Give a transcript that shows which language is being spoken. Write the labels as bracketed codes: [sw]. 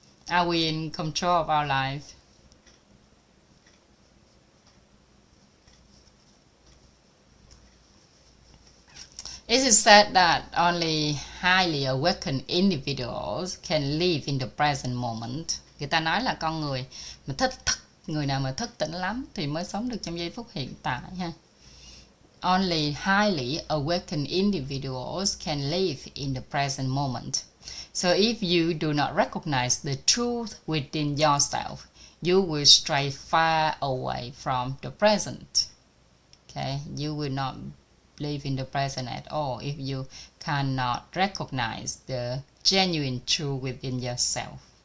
[en] Are we in control of our life? It is said that only highly awakened individuals can live in the present moment. [vi] Người ta nói là con người mà người nào mà thức tỉnh lắm thì mới sống được trong giây phút hiện tại ha. [en] Only highly awakened individuals can live in the present moment. So if you do not recognize the truth within yourself, you will stray far away from the present. Okay, you will not live in the present at all if you cannot recognize the genuine truth within yourself.